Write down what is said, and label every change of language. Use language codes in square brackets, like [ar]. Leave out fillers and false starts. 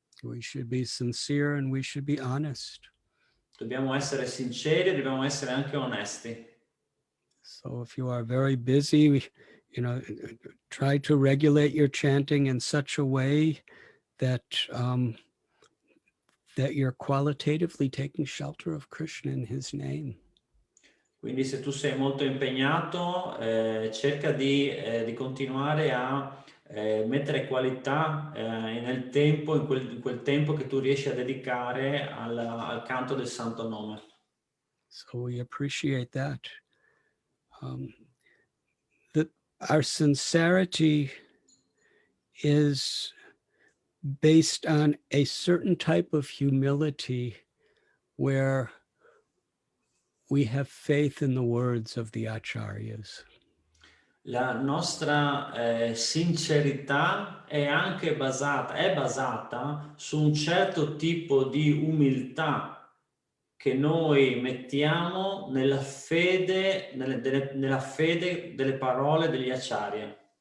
[en] We should be sincere and we should be honest. [it] Dobbiamo essere sinceri, dobbiamo essere anche onesti. [en] So if you are very busy, try to regulate your chanting in such a way that that you're qualitatively taking shelter of Krishna in his name. [it] Quindi se tu sei molto impegnato, cerca di continuare a mettere qualità nel tempo, in quel tempo che tu riesci a dedicare al canto del santo nome. [en] So we appreciate that. Our sincerity is based on a certain type of humility where we have faith in the words of the acharyas. [it] La nostra sincerità è anche basata su un certo tipo di umiltà che noi mettiamo nella fede delle parole degli acharya.